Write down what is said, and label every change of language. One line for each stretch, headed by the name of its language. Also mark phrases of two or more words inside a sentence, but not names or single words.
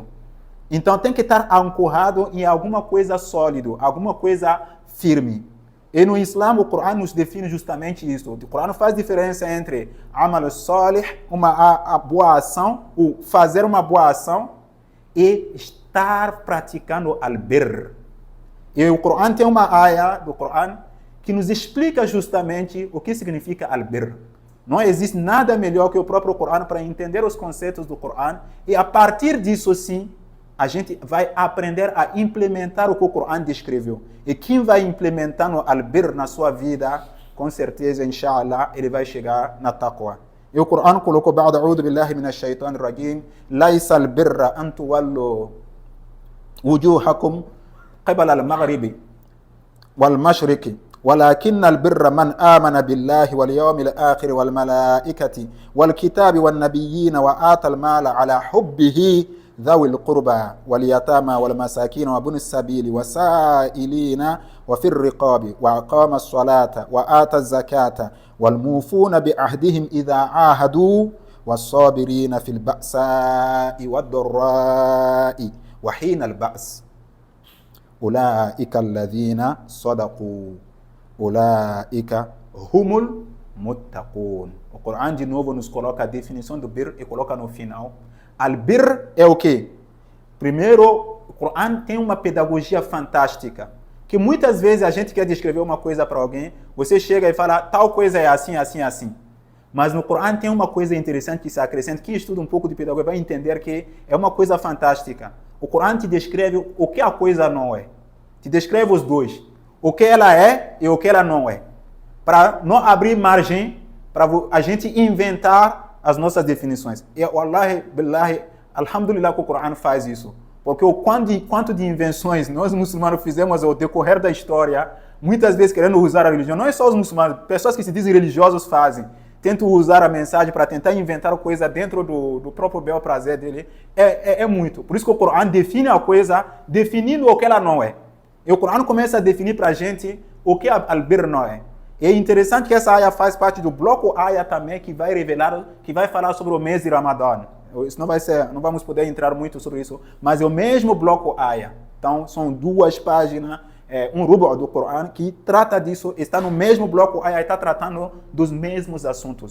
Portuguese: Então tem que estar ancorado em alguma coisa sólida, alguma coisa firme. E no Islã, o Corão nos define justamente isso. O Corão faz diferença entre
Arabic: عمل صالح,
Portuguese: uma boa ação, ou fazer uma boa ação, e estar praticando al-birr. E o Corão tem uma ayah do Corão que nos explica justamente o que significa al-birr. Não existe nada melhor que o próprio Corão para entender os conceitos do Corão, e a partir disso sim, a gente vai aprender a implementar o que o Corão descreveu. E quem vai implementar no al-birr na sua vida, com certeza, inshallah, ele vai chegar na taqwa. E o Corão colocou,
Arabic: بعد أعوذ بالله من الشيطان الرجيم, ليس البر أن تولوا وجوهكم قبل المغرب والمشرق ولكن البر من آمن بالله واليوم الآخر والملائكة والكتاب والنبيين وآتى المال على حبه ذوي القربى واليتامى والمساكين وابن السبيل والسائلين وفي الرقاب وأقام الصلاة وآتى الزكاة والموفون بعهدهم إذا عاهدوا والصابرين في البأساء والضراء وحين البأس أولئك الذين صدقوا أولئك هم المتقون.
Portuguese: O Corão de novo nos coloca a definição do bir e coloca no final. Al-bir é o quê? Primeiro, o Corão tem uma pedagogia fantástica. Que muitas vezes a gente quer descrever uma coisa para alguém, você chega e fala, tal coisa é assim, assim, assim. Mas no Corão tem uma coisa interessante que se acrescenta. Quem estuda um pouco de pedagogia vai entender que é uma coisa fantástica. O Corão te descreve o que a coisa não é. Te descreve os dois. O que ela é e o que ela não é. Para não abrir margem para a gente inventar as nossas definições. E
Arabic: والله بالله الحمد لله
Portuguese: que o Corão faz isso. Porque o quanto de invenções nós muçulmanos fizemos ao decorrer da história, muitas vezes querendo usar a religião. Não é só os muçulmanos, pessoas que se dizem religiosos fazem. Tentam usar a mensagem para tentar inventar coisa dentro do próprio bel prazer dele. É muito. Por isso que o Corão define a coisa, definindo o que ela não é. E o Corão começa a definir para a gente o que al-birr não é. E é interessante que essa ayah faz parte do bloco ayah também que vai revelar, que vai falar sobre o mês de Ramadã. Isso não vamos poder entrar muito sobre isso, mas é o mesmo bloco ayah. Então, são 2 páginas, um rubu do Corão que trata disso, está no mesmo bloco ayah, está tratando dos mesmos assuntos.